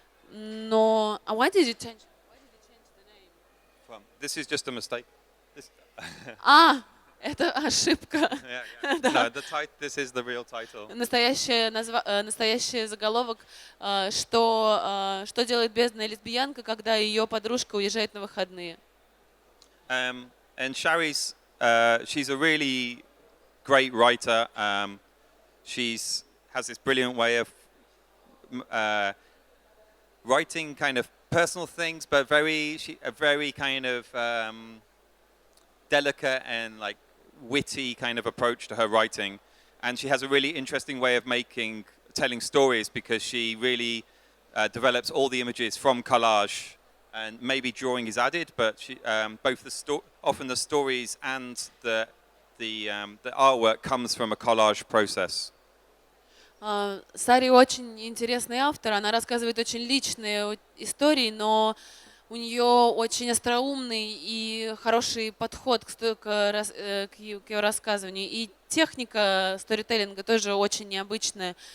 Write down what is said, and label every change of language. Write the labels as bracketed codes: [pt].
[ru] Но [en] why did you change the name? This is just a mistake. [ru] Это ошибка. [en] No, this is the real title. [ru] Настоящий заголовок, что делает бедная лесбиянка, когда ее подружка уезжает на выходные. [en] And Shari's, she's a really great writer. She's has this brilliant way of writing kind of personal things, but very kind of delicate and like witty kind of approach to her writing, and she has a really interesting way of telling stories because she really develops all the images from collage, and maybe drawing is added, but she, both often the stories and the artwork comes from a collage process. [ru] Сари очень интересный автор, она рассказывает очень личные истории, но у нее очень остроумный и хороший подход к ее рассказыванию. И техника сторителлинга тоже очень необычная.